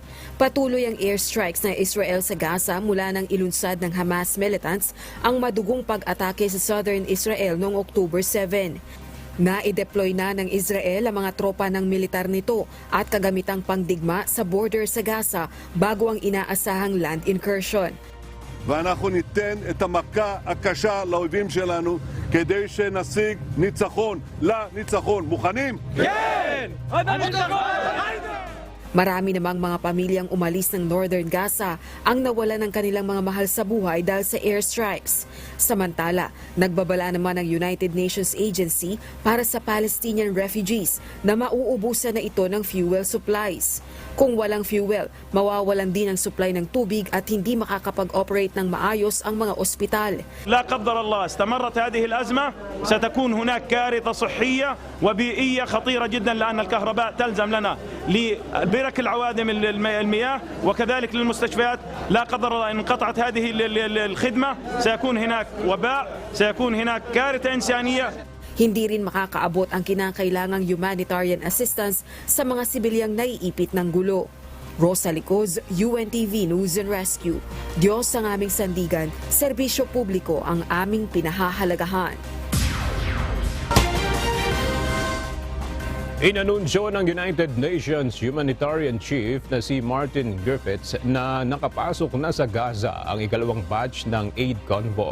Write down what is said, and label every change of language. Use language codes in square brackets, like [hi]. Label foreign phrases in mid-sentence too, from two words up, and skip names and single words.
[tl] Patuloy ang airstrikes ng Israel sa Gaza mula nang ilunsad ng Hamas militants ang madugong pag-atake sa [en] southern Israel [tl] noong October 7. Na-deploy na ng Israel ang mga tropa ng militar nito at kagamitang pangdigma sa border sa Gaza bago ang inaasahang [en] land incursion. [he] ואנחנו ניתן את המכה הקשה לאויבים שלנו כדי שנשיג ניצחון לניצחון. מוכנים? כן! עד הניצחון! [tl] Marami namang mga pamilyang umalis ng [en] northern Gaza [tl] ang nawala ng kanilang mga mahal sa buhay dahil sa airstrikes. Samantala, nagbabala naman ang United Nations Agency para sa [en] Palestinian refugees [tl] na mauubusan na ito ng [en] fuel supplies. [tl] Kung walang fuel, mawawalan din ang supply ng tubig at hindi makakapag-operate ng maayos ang mga ospital. [ar] لا قدر الله استمرت هذه الأزمة ستكون هناك كارثة صحية وبيئية خطيرة جدا لأن الكهرباء تلزم لنا لبرك العوادم المياه وكذلك للمستشفيات. لا قدر الله إن انقطعت هذه الخدمة سيكون هناك وباء سيكون هناك كارثة إنسانية. [tl] Hindi rin makakaabot ang kinakailangang [en] humanitarian assistance [tl] sa mga sibilyang naiipit ng gulo. Rosalie Coz, UNTV News and Rescue. Diyos ang aming sandigan, serbisyo publiko ang aming pinahahalagahan. Inanunsyo ng United Nations Humanitarian Chief na si Martin Griffiths na nakapasok na sa Gaza ang ikalawang batch ng [en] aid convoy.